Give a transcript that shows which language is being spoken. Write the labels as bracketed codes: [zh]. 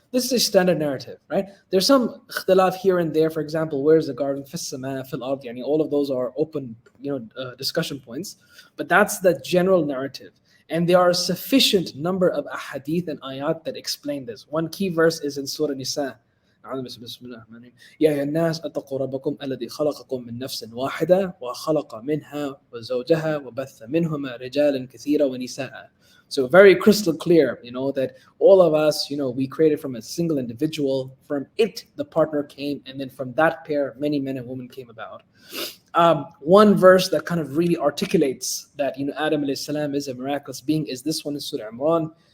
[en] This is a standard narrative, right? There's some ikhtilaf here and there. For example, where's the garden? [ar] Fis sama, fil ard. [en] All of those are open, discussion points. But that's the general narrative. And there are a sufficient number of ahadith and ayat that explain this. One key verse is in Surah Nisa. [ar] يا أيها الناس اتقوا ربكم الذي خلقكم من نفس واحدة وخلق منها وزوجها وبث منهما رجالا كثيرا ونساء. [en] So very crystal clear, that all of us, we created from a single individual. From it, the partner came, and then from that pair, many men and women came about. One verse that kind of really articulates that, Adam alayhi salam is a miraculous being is this one in Surah Imran.